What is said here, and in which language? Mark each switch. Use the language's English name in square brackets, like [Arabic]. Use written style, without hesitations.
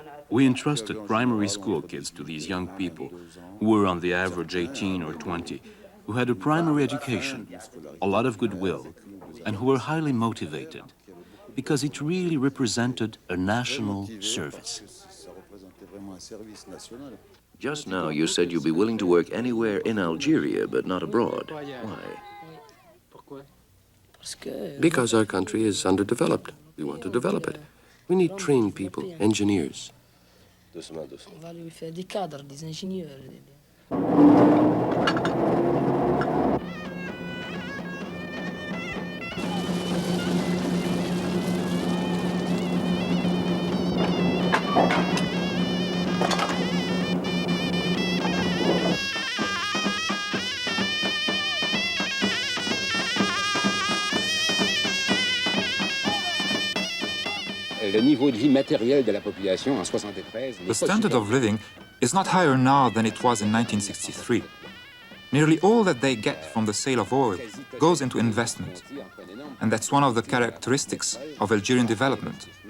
[English] We entrusted primary school kids to these young people who were on the average 18 or 20, who had a primary education, a lot of goodwill, and who were highly motivated, because it really represented a national service. Just now you said you'd be willing to work anywhere in Algeria, but not abroad. Why? Because our country is underdeveloped. We want to develop it. We need trained people, engineers. [French] On va lui faire des cadres, des ingénieurs. Le niveau de vie matériel de la population en 73. [English] The standard of living is not higher now than it was in 1963. Nearly all that they get from the sale of oil goes into investment. And that's one of the characteristics of Algerian development.